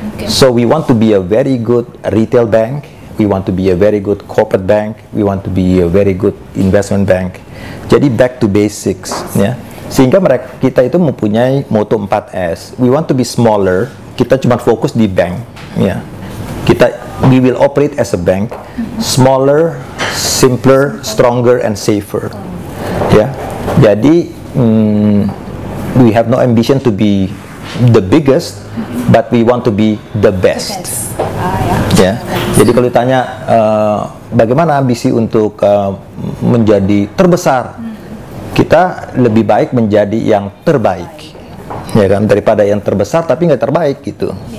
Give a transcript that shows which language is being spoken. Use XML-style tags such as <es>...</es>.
<en>So we want to be a very good retail bank, we want to be a very good corporate bank, we want to be a very good investment bank.</en> <id>Jadi</id> <en>back to basics,</en> <id>ya. Sehingga kita itu mempunyai motto 4S.</id> <en>We want to be smaller,</en> <id>kita cuma fokus di bank, ya.</id> <en>We will operate as a bank, smaller, simpler, stronger, and safer.</en> <id>Ya, jadi</id> <en>we have no ambition to be the biggest, but we want to be the best.</en> <id>Ya, jadi kalau ditanya bagaimana ambisi untuk menjadi terbesar, kita lebih baik menjadi yang terbaik, ya kan, daripada yang terbesar tapi nggak terbaik gitu.</id>